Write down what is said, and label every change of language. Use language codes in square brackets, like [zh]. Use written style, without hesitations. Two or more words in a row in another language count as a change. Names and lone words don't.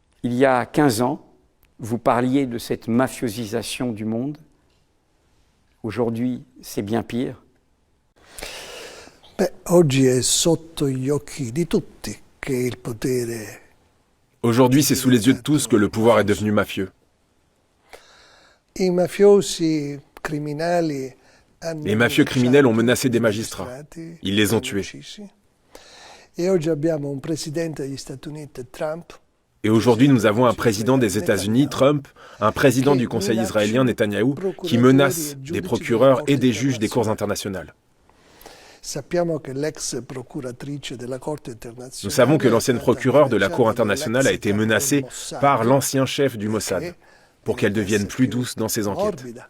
[fr] Il y a 15 ans, vous parliez de cette mafiosisation du monde. Aujourd'hui, c'est bien pire. [it] Oggi è sotto gli occhi di tutti che il potere. [fr] Aujourd'hui, c'est sous les yeux de tous que le pouvoir est devenu mafieux. [it] I mafiosi criminali hanno [fr] Les mafieux criminels ont menacé des magistrats. Ils les ont tués. [it] E oggi abbiamo un presidente degli Stati Uniti, Trump. [fr] Et aujourd'hui, nous avons un président des États-Unis, Trump, un président du Conseil israélien, Netanyahou, qui menace des procureurs et des juges des cours internationales. Nous savons que l'ancienne procureure de la Cour internationale a été menacée par l'ancien chef du Mossad pour qu'elle devienne plus douce dans ses enquêtes.